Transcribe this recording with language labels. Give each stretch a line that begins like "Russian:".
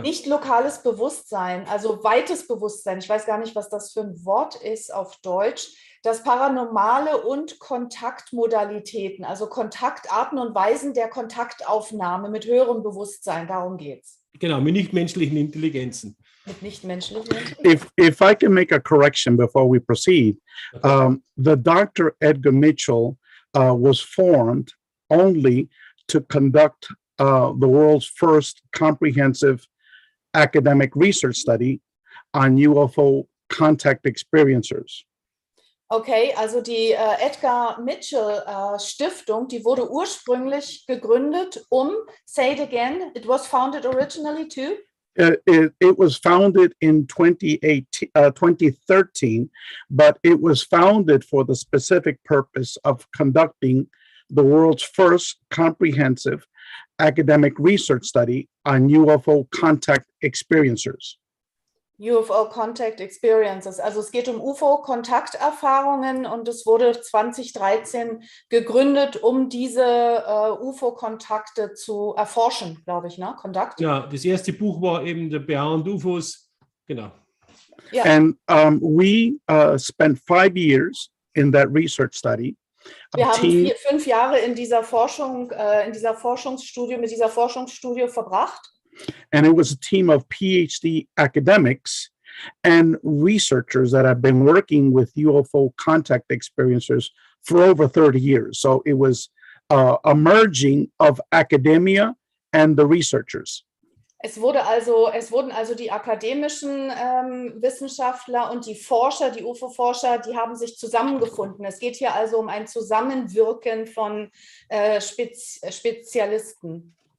German: Nicht lokales Bewusstsein, also weites Bewusstsein. Ich weiß gar nicht, was das für ein Wort ist auf Deutsch. Das Paranormale und Kontaktmodalitäten, also Kontaktarten und Weisen der Kontaktaufnahme mit höherem Bewusstsein. Darum geht es. Genau, mit nichtmenschlichen Intelligenzen. Mit nichtmenschlichen Intelligenzen.
English: If I can make a correction before we proceed, the Dr. Edgar Mitchell was formed only to conduct the world's first comprehensive academic research study on UFO contact experiencers.
German: Okay, also die Edgar Mitchell Stiftung, die wurde ursprünglich gegründet,
English: say it again, it was founded originally to? It was founded in 2013, but it was founded for the specific purpose of conducting the world's first comprehensive academic research study on UFO contact experiencers. UFO Contact Experiences.
German: Also es geht um UFO-Kontakterfahrungen und es wurde 2013 gegründet, um diese UFO-Kontakte zu erforschen, glaube ich, ne? Kontakt. Ja, das erste Buch war eben der Beyond UFOs, genau. Ja.
English: And we spent 5 years in that research study.
German: Wir haben 5 Jahre in dieser Forschung, mit dieser Forschungsstudie verbracht.
English: And it was a team of PhD academics and researchers that have been working with UFO contact experiencers for over 30 years. So it was a merging of academia and the researchers.
German: Es wurden also die akademischen Wissenschaftler und die Forscher, die UFO-Forscher, die haben sich zusammengefunden. Es geht hier also um ein Zusammenwirken von Spezialisten.